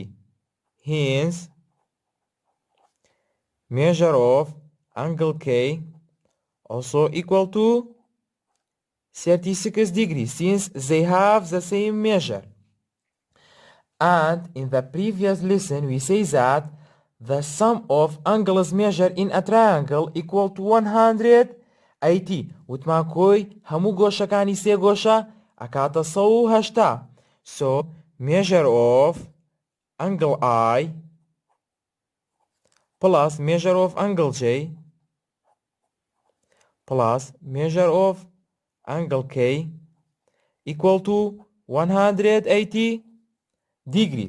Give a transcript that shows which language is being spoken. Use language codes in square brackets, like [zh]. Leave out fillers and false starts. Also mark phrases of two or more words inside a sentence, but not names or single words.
[en] Hence, measure of angle K also equal to 36 degrees since they have the same measure. And in the previous lesson we say that the sum of angles measured in a triangle equal to 180. [ckb] وتمان کۆی هەموو گۆشەکانی سێگۆشە ئەکاتە 180. [en] So measure of angle I plus measure of angle J plus measure of angle K equal to 180 degrees.